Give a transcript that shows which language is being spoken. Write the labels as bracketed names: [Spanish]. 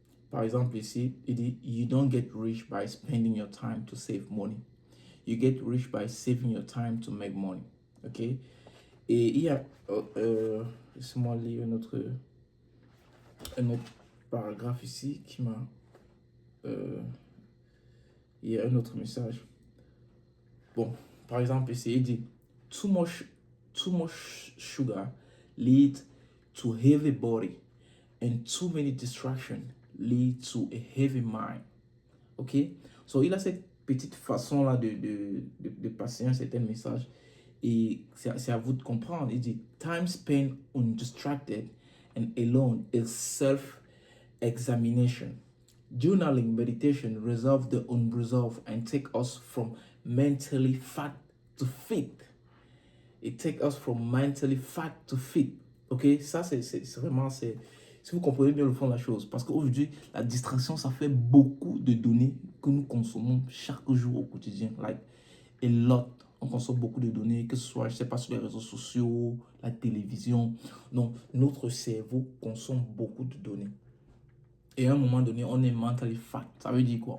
[French] Par exemple, ici, il dit, [English] you don't get rich by spending your time to save money. You get rich by saving your time to make money. OK? [French] Et il y a, laissez-moi lire un autre paragraphe ici qui m'a, il y a un autre message. Bon, par exemple, ici, il dit, [English] too much sugar leads to heavy body and too many distractions lead to a heavy mind. OK? [French] So, il a cette petite façon-là de passer un certain message. Et c'est à vous de comprendre. Il dit, [English] time spent undistracted and alone is self-examination. Journaling, meditation resolve the unresolved and take us from mentally fat to fit. It take us from mentally fat to fit. OK? [French] Ça, c'est vraiment, si vous comprenez bien le fond de la chose. Parce qu'aujourd'hui, la distraction, ça fait beaucoup de données que nous consommons chaque jour au quotidien. [English] Like, a lot. [French] On consomme beaucoup de données, que ce soit, je sais pas, sur les réseaux sociaux, la télévision. Donc, notre cerveau consomme beaucoup de données. Et à un moment donné, on est [English] mentally fat. [French] Ça veut dire quoi?